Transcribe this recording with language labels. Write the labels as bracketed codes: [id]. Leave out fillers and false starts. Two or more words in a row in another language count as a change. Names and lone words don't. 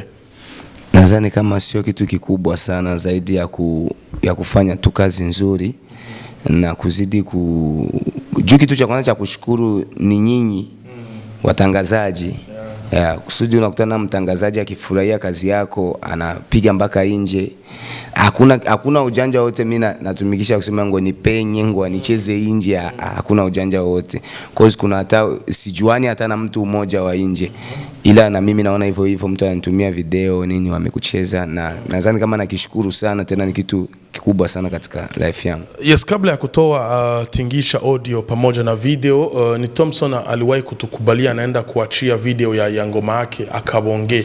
[sw] Nadhani kama sio kitu kikubwa sana zaidi ya kufanya tu kazi nzuri na kuzidi juu. Kitu cha kwanza cha kushukuru ni nyinyi watangazaji. Kusudi unakutana na mtangazaji akifurahia kazi yako, anapiga mpaka nje. Hakuna ujanja wote mimi natumikisha kusema ngo nipenye ngo nicheze nje, hakuna ujanja wote. Cause kuna hata sijuani hata na mtu mmoja wa nje. Ila na mimi naona hivyo mtu ananitumia video nini wamekucheza, na nadhani kama nakishukuru sana, tena ni kitu kikubwa sana katika life yangu. Yes, kabla ya kutoa Tingisha audio pamoja na video, ni Thompson aliwahi kutukubalia anaenda kuachia video ya ngoma yake Akabonge.